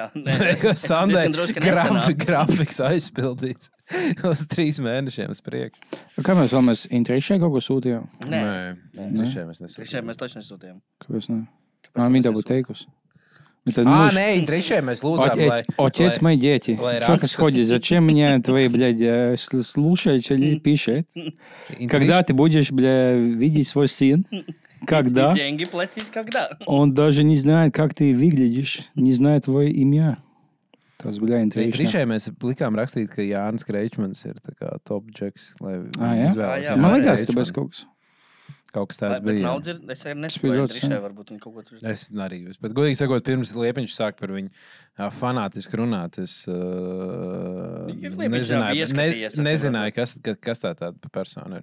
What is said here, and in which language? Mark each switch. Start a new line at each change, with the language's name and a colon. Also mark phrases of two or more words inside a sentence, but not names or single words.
Latvian: Sandai grafiks aizpildīts uz 3 mēnešiem uz priekšu. Kā mēs vēlamies Intrišai kaut ko sūtījām? Nē. Intrišai mēs nesūtījām. Intrišai mēs taču nesūtījām. Kāpēc ne? Viņa tev būtu teikusi. Nē, Intrišai mēs lūdzām, lai...
Russian: Отец мои дети, что происходит? Зачем мне твои, блядь, слушать или пишет? Когда ты будешь, блядь, видеть свой сын? Когда? Деньги платить когда? Он даже не знает, как ты выглядишь, не знает твое имя.
Latvian: Tas, bļā, Intrišai mēs likām rakstīt, ka Jānis Kreičmans ir tā kā top džeks, lai izvēlas. Man liekas, tāpēc kaut kas. Kaut kas tāds bija. Es nesaprotu, Intrišai varbūt viņi kaut ko tur... Es arī. Bet godīgi sakot, pirms Liepiņš sāk par viņu fanātiski runāt, es nezināju, kas tā tāda persona ir.